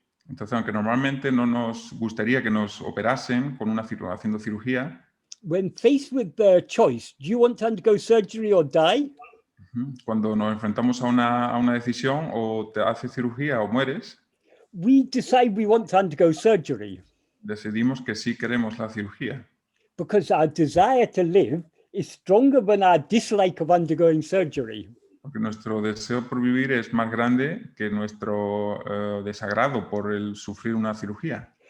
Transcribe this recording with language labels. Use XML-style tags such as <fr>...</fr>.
<es>Entonces, aunque normalmente no nos gustaría que nos operasen haciendo cirugía,</es> <en>when faced with the choice, do you want to undergo surgery or die?</en> <es>cuando nos enfrentamos a una decisión, o te haces cirugía o mueres,</es> <en>We decide we want to undergo surgery</en> <es>decidimos que sí queremos la cirugía,</es> <en>because our desire to live is stronger than our dislike of undergoing surgery.</en> <es>porque nuestro deseo por vivir es más grande que nuestro desagrado por el sufrir una cirugía.</es>